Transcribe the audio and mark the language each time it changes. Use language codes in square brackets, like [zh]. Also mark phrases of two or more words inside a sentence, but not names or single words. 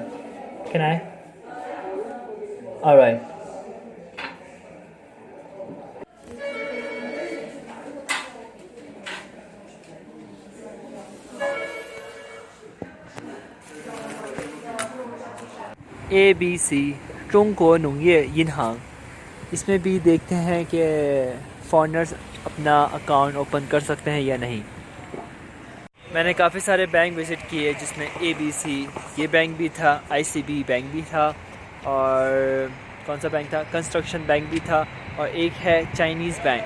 [en] Can I? All right. [zh] ABC 中国农业银行, [hi] इसमें भी देखते हैं कि फॉरेनर्स अपना [en] account open [hi] कर सकते हैं या नहीं। मैंने काफ़ी सारे बैंक विज़िट किए जिसमें ABC ये बैंक भी था, ICB बैंक भी था, और कौन सा बैंक था, कंस्ट्रक्शन बैंक भी था, और एक है चाइनीज़ बैंक।